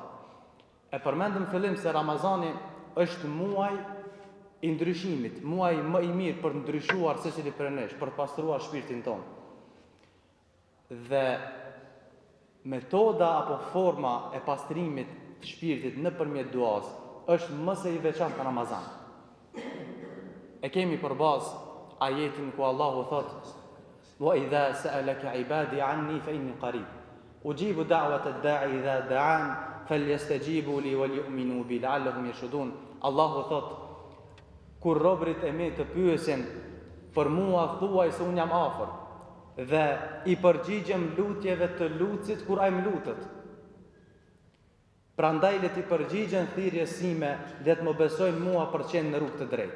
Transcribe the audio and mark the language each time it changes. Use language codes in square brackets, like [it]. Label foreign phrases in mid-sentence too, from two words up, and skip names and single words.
[sq] E përmendëm fillim se Ramazani është muaj i ndryshimit, muaj më i mirë për ndryshuar secili prej nesh, për pastruar shpirtin ton. Dhe metoda apo forma e pastrimit të shpirtit nëpërmjet duas është më së i veçantë në Ramazan. E kemi për bazë ajetin ku Allahu thotë: [ar] "وإذا سألك عبادي عني فإني قريب. أجيب دعوة الداع إذا دعان فليستجيبوا لي وليؤمنوا بي لعلهم يرشدون." [sq] Allahu thotë: kur robrit e mi të pyesin për mua, thuaj se unë jam afër, dhe i përgjigjem lutjeve të lutësit kur ai më lutet. Prandaj le t'i përgjigjen thirrjes sime, le të më besojnë mua për qenë në rrugë të drejtë.